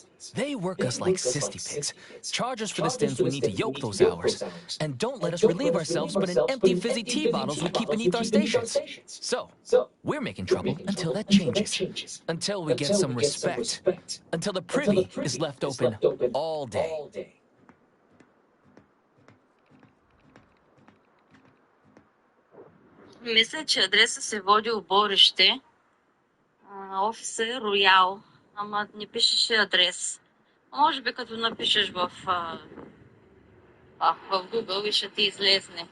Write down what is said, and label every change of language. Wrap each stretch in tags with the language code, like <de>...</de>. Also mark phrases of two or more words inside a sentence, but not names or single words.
<en>They work us like cysty pigs, charge us for the stems we need to yoke those hours, and don't let us relieve ourselves but in empty fizzy tea bottles we keep beneath our stations. So, we're making trouble until that changes. Until we get some respect. Until the privy is left open all day.</en> <bg>Мисля, че адреса се води оборище. Офиса е Роял. Ама не пишеше адрес. Може би като напишеш в Google и ще ти излезне.</bg>